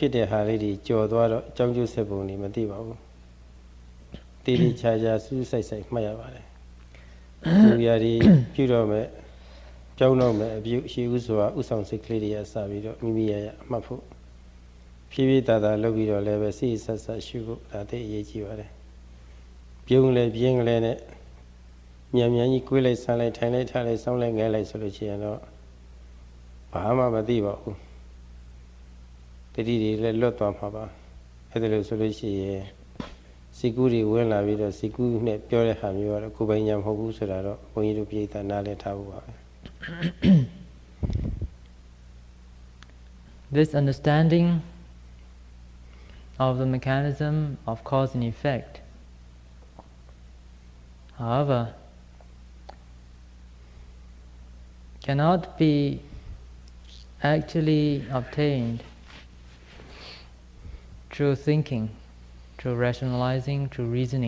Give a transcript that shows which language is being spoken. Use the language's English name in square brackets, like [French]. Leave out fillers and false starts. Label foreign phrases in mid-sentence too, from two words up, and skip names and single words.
[Burmese] ဖြစ်တဲ့ဟာလေးတွေကြော်သွားတော့အကြောင်းကျိုးဆက်ပုံတွေမသိပါဘူးတိတိကျကျစူးစိုက်စိုက်မှတ်ရပါတယ်လူရည်ပြုတော့မဲ့ကြောင်းတော့မဲ့အပြုရှိဥစွာဥဆောင်စိတ်ကလေးတွေကစပြီးတော့မိမိရမှတ်ဖို့ဖြည်းဖြည်းသာလုပ်ပြီးတော့လည်းပဲစိတ်ဆက်ဆက်ရှုဖို့ဒါသိအရေးကြီးပါတယ်ပြုံးလေပြင်းလေနဲ့မြန်မြန်ကြီးကွေးလိုက်ဆန်းလိုက်ထိုင်လိုက်ထားလိုက်စောင်းလိုက်ငဲလိုက်ဆိုလို့ရှိရင်တော့ ဘာမှမသိပါဘူးတတိတွေလည်းလွတ်သွားမှာပါအဲ့ဒါလို့ဆိုလို့ရှိရင်စိတ်ကူးတွေဝင်လာပြီးတော့စိတ်ကူးနဲ့ပြောတဲ့ဟာမျိုးကတော့ကိုယ်ပိုင်ညာမဟုတ်ဘူးဆိုတာတော့ဘုန်းကြီးတို့ပြိဿနားလည်ထားဖို့ပါပဲ [English] This understanding of the mechanism of cause and effect, however, cannot be actually obtained through thinking, through rationalizing, through reasoning.